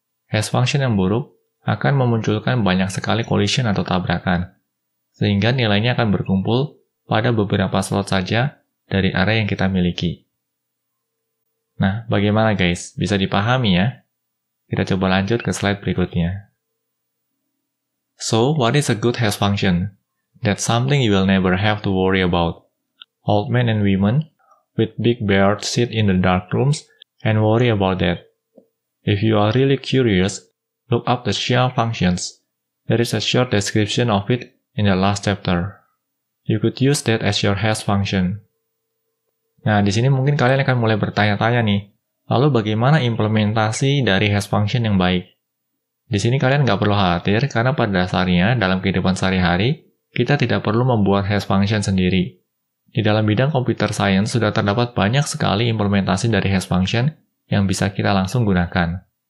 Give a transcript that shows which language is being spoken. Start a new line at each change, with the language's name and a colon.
Indonesian: Hash function yang buruk akan memunculkan banyak sekali collision atau tabrakan, sehingga nilainya akan berkumpul pada beberapa slot saja dari array yang kita miliki. Nah, bagaimana guys? Bisa dipahami ya? Kita coba lanjut ke slide berikutnya.
English: So, what is a good hash function? That's something you will never have to worry about. Old men and women with big beards sit in the dark rooms and worry about that. If you are really curious, look up the shell functions. There is a short description of it in the last chapter. You could use that as your hash function.
Indonesian: Nah, di sini mungkin kalian akan mulai bertanya-tanya nih, lalu bagaimana implementasi dari hash function yang baik? Di sini kalian nggak perlu khawatir, karena pada dasarnya dalam kehidupan sehari-hari, kita tidak perlu membuat hash function sendiri. Di dalam bidang computer science sudah terdapat banyak sekali implementasi dari hash function yang bisa kita langsung gunakan.